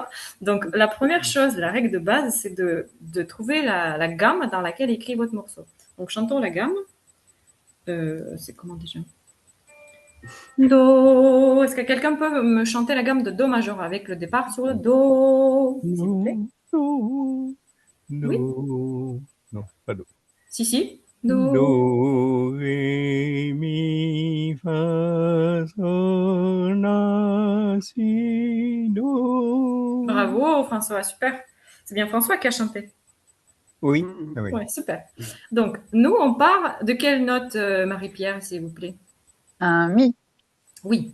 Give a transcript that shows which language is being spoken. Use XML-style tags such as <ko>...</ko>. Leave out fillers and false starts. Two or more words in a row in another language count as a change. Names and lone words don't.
<fr>Donc, la première chose, la règle de base, c'est de trouver la gamme dans laquelle écrit votre morceau. Donc, chantons la gamme. C'est comment déjà? Do. Est-ce que quelqu'un peut me chanter la gamme de Do majeur avec le départ sur le Do, s'il vous plaît?</fr> <en>No, no,</en> <fr>Oui? non, pas do. Si. Do. Do, ré, mi, fa, sol, la, si, do. Bravo, François, super. C'est bien François qui a chanté. Oui, ah oui. Ouais, super. Donc, nous, on part de quelle note, Marie-Pierre, s'il vous plaît? Un mi. Oui.</fr>